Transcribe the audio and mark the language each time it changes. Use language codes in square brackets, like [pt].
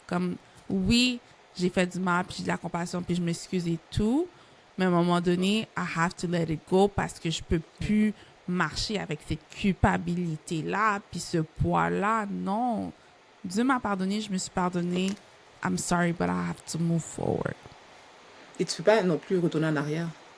[fr] Comme, oui, j'ai fait du mal, puis j'ai de la compassion, puis je m'excuse et tout, mais à un moment donné, [en] I have to let it go [fr] parce que je peux plus marcher avec cette culpabilité-là, puis ce poids-là. Non. Dieu m'a pardonné, je me suis pardonné. [en] I'm sorry, but I have to move forward. [fr] Et tu ne peux pas non plus retourner en arrière.